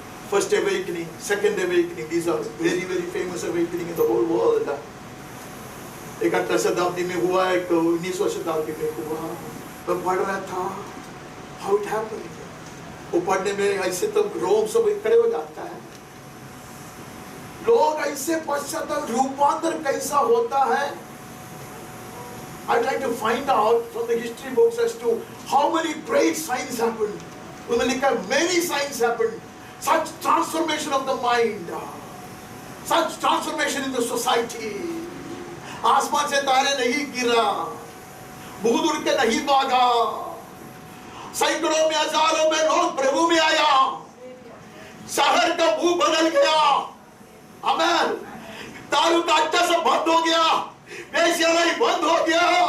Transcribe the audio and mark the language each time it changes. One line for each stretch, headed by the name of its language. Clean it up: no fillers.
English: First awakening, second awakening, these are very very famous awakening in the whole world.
Hindi: एक 18वीं शताब्दी में हुआ, एक 19वीं शताब्दी में हुआ। तो पढ़ रहा था
English: how it happened.
Hindi: वो पढ़ने में ऐसे तो रोम सब खड़े हो जाता है। लोग ऐसे पश्चाताप रूपांतर कैसा होता है?
English: I tried to find out from the history books as to how many great signs happened. Many signs happened. Such transformation of the mind, such transformation in the society.
Hindi: आसमान से तारे नहीं गिरा, दूर दूर के नहीं भागा, सैकड़ों में हजारों में लोग प्रभु में आया, शहर का मुंह बदल गया। आमेन। दारू का अड्डा सब बंद हो गया, वेश्यालय बंद हो गया।